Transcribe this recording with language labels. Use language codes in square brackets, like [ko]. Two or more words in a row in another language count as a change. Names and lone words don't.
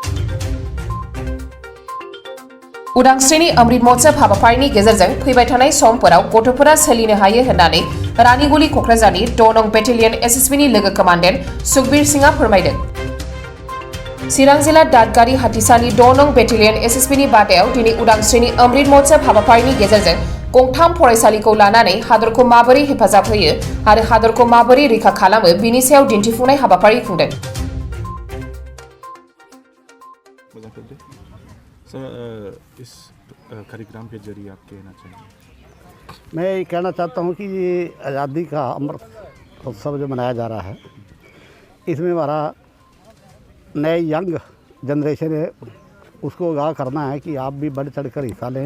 [brx] उदांस्रिनि अमृत महोत्सव हाबाफारिनि गेजेरजों फैबाय थानाय समफोराव गथ'फोरा सोलिनो हायो होननानै रानिगुली क'क्राझारनि 6 नं बेटेलियन एसएसबीनि लोगो कमान्डेन्ट सुखबीर सिंहआ फोरमायदों। चिरां जिल्ला दादगारि हाथिसानि 6 नं बेटेलियन एसएसबीनि बादायाव दिनै उदांस्रिनि अमृत महोत्सव हाबाफारिनि गेजेरजों गंथाम फरायसालिखौ लानानै हादरखौ माबोरै हेफाजाब होयो आरो हादरखौ माबोरै रैखा खालामो बिनि सायाव दिन्थिफुंनाय हाबाफारि खुंदों। [hi] इस कार्यक्रम के जरिए आप कहना चाहिए? मैं ये कहना चाहता हूँ कि ये आज़ादी का अमृत उत्सव जो मनाया जा रहा है, इसमें हमारा नए [en] young generation [hi] है, उसको आगाह करना है कि आप भी बढ़ चढ़ कर हिस्सा लें।